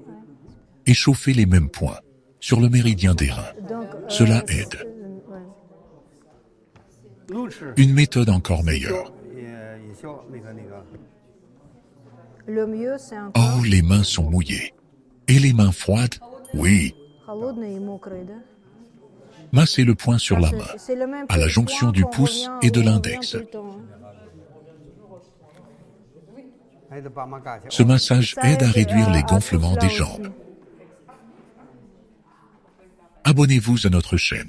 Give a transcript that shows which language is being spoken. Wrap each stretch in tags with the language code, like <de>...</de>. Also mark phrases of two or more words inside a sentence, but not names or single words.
<fr>et chauffez les mêmes points sur le méridien des reins. Donc, Cela aide. Une méthode encore meilleure. Le mieux, c'est encore Oh, les mains sont mouillées. Et les mains froides? Oui.</fr> <ru>холодные и мокрые, да?</ru> <fr>Massez le poing sur la main, C'est le même à la jonction du point qu'on pouce revient- et de on revient l'index. tout le temps, hein. Ce massage Ça aide à réduire les tout gonflements cela des aussi. jambes. Abonnez-vous à notre chaîne.</fr>